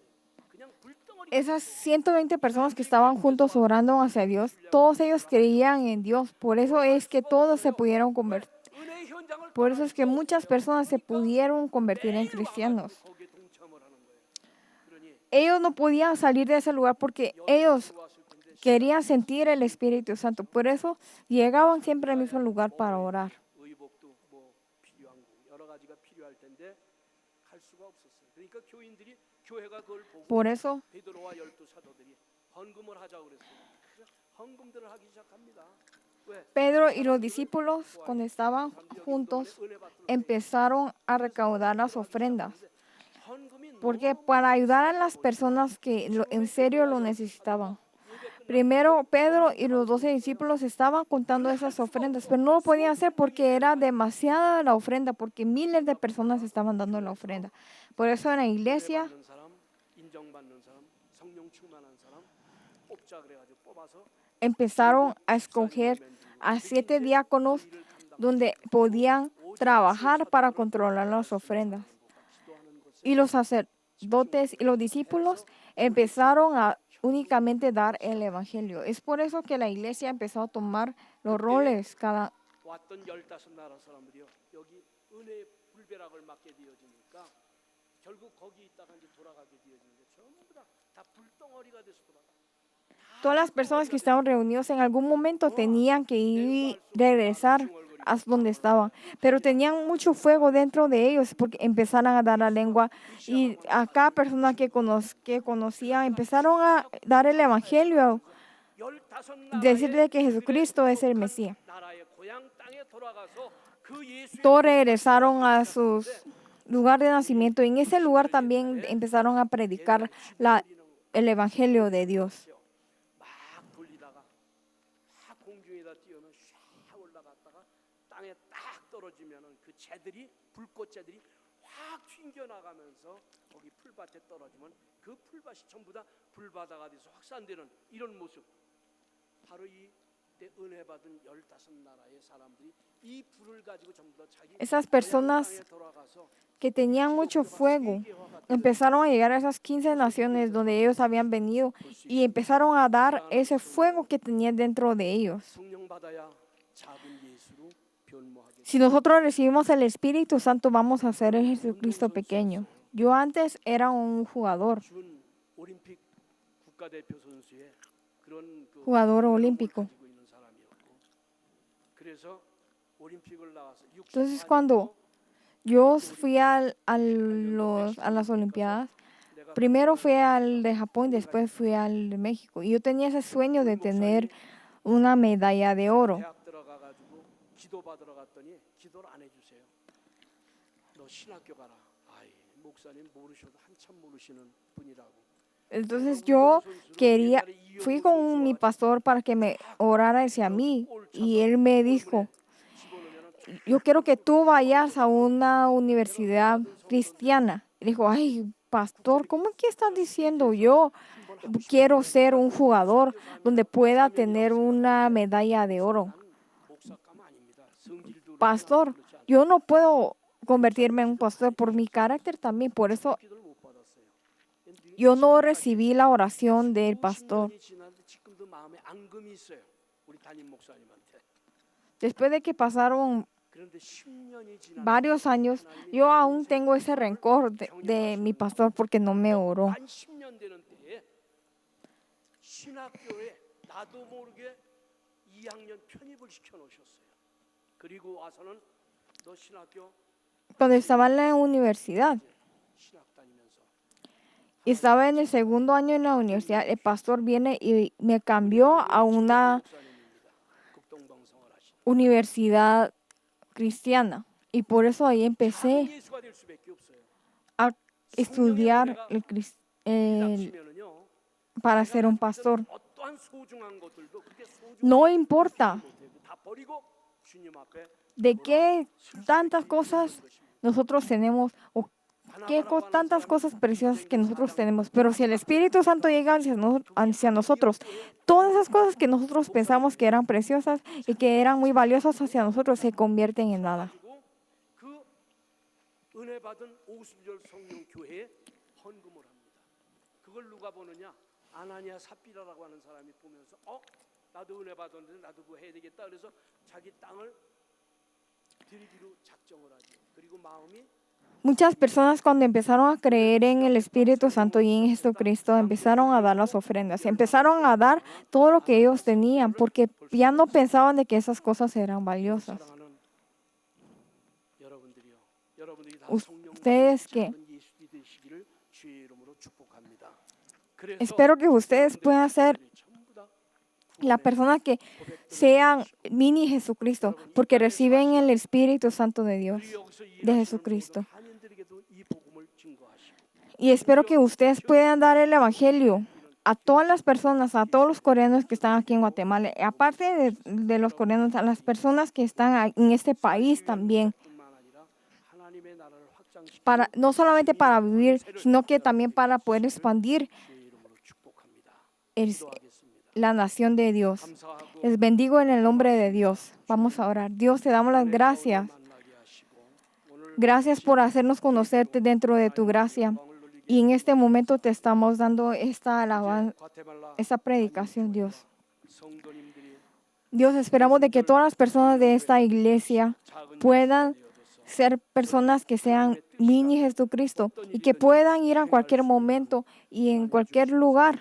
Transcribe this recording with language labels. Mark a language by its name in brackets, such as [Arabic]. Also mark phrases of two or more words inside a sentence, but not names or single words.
[Korean] 그냥 불덩어리 [Spanish] Esas 120 personas que estaban juntos orando hacia Dios, todos ellos creían en Dios. Por eso es que todos se pudieron convertir. [Korean] 은혜의 현장을 [Spanish] Por eso es que muchas personas se pudieron convertir en cristianos. [Korean] 거기에 동참을 하는 거예요. 그러니 [Spanish] Ellos no podían salir de ese lugar porque ellos querían sentir el Espíritu Santo. Por eso llegaban siempre al mismo lugar para orar. [Korean] 의복도 뭐 필요한 거 여러 가지가 필요할 텐데 갈 수가 없었어요. 그러니까 교인들이 교회가 그걸 보고 [Spanish] Por eso [Korean] 베드로와 12 사도들이 헌금을 하자고 그랬어요. 그래서 헌금들을 하기 시작합니다. 왜? [Spanish] Pedro y los discípulos, cuando estaban juntos, empezaron a recaudar las ofrendas. [Korean] 헌금이 [Spanish] Porque para ayudar a las personas que en serio lo necesitaban. Primero, Pedro y los 12 discípulos estaban contando esas ofrendas, pero no lo podían hacer porque era demasiada la ofrenda, porque miles de personas estaban dando la ofrenda. Por eso en la iglesia [Korean] 받는 사람, 인정받는 사람, 성령 충만한 사람 뽑자 그래가지고 뽑아서 [Spanish] empezaron a escoger a 7 diáconos donde podían trabajar para controlar las ofrendas. Y los sacerdotes y los discípulos empezaron a únicamente dar el evangelio. Es por eso que la iglesia empezó a tomar los roles [Korean] 왔던 15나라 사람들이요. 여기 은혜의 불벼락을 맞게 되어지니까 결국 거기 있다가 이제 돌아가게 되어지는데 전부 다 불덩어리가 돼서 돌아가. [Spanish] Todas las personas que estaban reunidos en algún momento tenían que ir regresar hasta donde estaban. Pero tenían mucho fuego dentro de ellos porque empezaron a dar la lengua. Y a cada persona que conocía empezaron a dar el evangelio, 15 decirle que Jesucristo es el Mesías. Todos regresaron a sus lugar de nacimiento. En ese lugar también empezaron a predicar el evangelio de Dios. [Korean] 막 돌리다가 막 공중에다 띄우면 샥 올라갔다가 땅에 딱 떨어지면은 그 재들이 불꽃재들이 확 튕겨 나가면서 거기 풀밭에 떨어지면 그 풀밭이 전부 다 불바다가 돼서 확산되는 이런 모습. 바로 이 은혜 받은 15나라의 사람들이 이 불을 가지고 전부 다 자기 [Spanish] Esas personas [Korean] 땅에 돌아가서 [Spanish] que tenían mucho fuego empezaron a llegar a esas 15 naciones donde ellos habían venido y empezaron a dar ese fuego que tenían dentro de ellos. [Korean] 성령 받아야 작은 예수로 변모하게. [Spanish] Si nosotros recibimos el Espíritu Santo, vamos a ser el Jesucristo pequeño. Yo antes era un jugador [Korean] 준 올림픽 국가대표 선수의 그런 그 [Spanish] Jugador [Korean] 운명을 [Spanish] olímpico. [Korean] 가지고 있는 사람이었고, 그래서 올림픽을 나와서 [Spanish] Entonces, 64 cuando yo fui a las Olimpiadas, primero fui al de Japón, después fui al de México. Y yo tenía ese sueño de tener una medalla de oro. [Korean] 대학 들어가가지고 기도 받으러 갔더니 기도를 안 해주세요. 너 신학교 가라. 아이 목사님 모르셔도 한참 모르시는 분이라고. [Spanish] Entonces yo fui con mi pastor para que me orara hacia mí. Y él me dijo, yo quiero que tú vayas a una universidad cristiana. Y dijo, ay, pastor, ¿cómo que estás diciendo? Yo quiero ser un jugador donde pueda tener una medalla de oro. [Korean] 목사감 아닙니다. 성질도 [Spanish] Pastor, yo no puedo convertirme en un pastor por mi carácter también. Por eso [Korean] 기도를 못 받았어요. [Spanish] yo no recibí la oración del pastor. [Korean] 10년이 지났는데 지금도 마음에 앙금이 있어요. 우리 담임 목사님한테. [Spanish] Después de que pasaron [Korean] 그런데 10년이 지났는데 [Spanish] varios años, yo aún tengo ese rencor de mi pastor porque no me oró. [Korean] 만 10년 되는 때에 신학교에 나도 모르게 2학년 편입을 시켜 놓으셨어요. 그리고 와서는 너 신학교 [Spanish] Cuando estaba en la universidad [Korean] 신학 다니면서 [Spanish] y estaba en el segundo año en la universidad, el pastor viene y me cambió a una [Korean] 목사님입니다. 극동방송을 하신. [Spanish] universidad cristiana. Y por eso ahí empecé [Korean] 예수가 될 수밖에 없어요. [Spanish] a estudiar [Korean] 닥치면은요. [Spanish] para ser un pastor. [Korean] 어떠한 소중한 것들도 그렇게 소중한 [Spanish] No importa [Korean] 것들도 다 버리고 주님 앞에 [Spanish] de qué tantas cosas nosotros tenemos o tantas cosas preciosas que nosotros tenemos. Pero si el Espíritu Santo llega hacia nosotros, todas esas cosas que nosotros pensamos que eran preciosas y que eran muy valiosas hacia nosotros se convierten en nada. [Korean] 가지고 그 은혜 받은 오순절 성령 교회에 헌금을 합니다. 그걸 누가 보느냐? 아나니아 삽비라라고 하는 사람이 보면서 나도 은혜 받았는데 나도 그거 해야 되겠다. 그래서 자기 땅을 드리기로 작정을 하죠. 그리고 마음이 [Spanish] Muchas personas cuando empezaron a creer en el Espíritu Santo y en Jesucristo empezaron a dar las ofrendas, empezaron a dar todo lo que ellos tenían porque ya no pensaban de que esas cosas eran valiosas. [Korean] 사랑하는 여러분들이요. 여러분들이 다 [Spanish] Ustedes que [Korean] 성령 예수님이 되시기를 주의 이름으로 축복합니다. 그래서 [Spanish] espero que ustedes puedan ser [Korean] 전부 다 [Spanish] las personas que sean mini Jesucristo porque reciben el Espíritu Santo de Dios, [Korean] 여기서 [Spanish] de Jesucristo. [Korean] 한인들에게도 이 복음을 증거하시고 [Spanish] Y espero que ustedes puedan dar el Evangelio a todas las personas, a todos los coreanos que están aquí en Guatemala, y aparte de los coreanos, a las personas que están en este país también, [Korean] 뿐만 아니라 하나님의 나라를 확장시키고 [Spanish] no solamente para vivir, sino que también para poder expandir [Korean] 주의 이름으로 축복합니다. [Spanish] el- [Korean] 기도하겠습니다. [Spanish] la nación de Dios. [Korean] 감사하고 [Spanish] Les bendigo en el nombre de Dios. Vamos a orar. Dios, te damos las gracias. [Korean] 만나게 하시고 오늘 [Spanish] Gracias por hacernos conocerte dentro de tu gracia. Y en este momento te estamos dando esta alabanza, [Korean] 과테말라 [Spanish] esta predicación, Dios. [Korean] 성도님들이 [Spanish] Dios, esperamos de que todas las personas de esta iglesia [Korean] 작은 [Spanish] puedan ser personas que sean mini Jesucristo y que puedan ir a cualquier momento y en cualquier lugar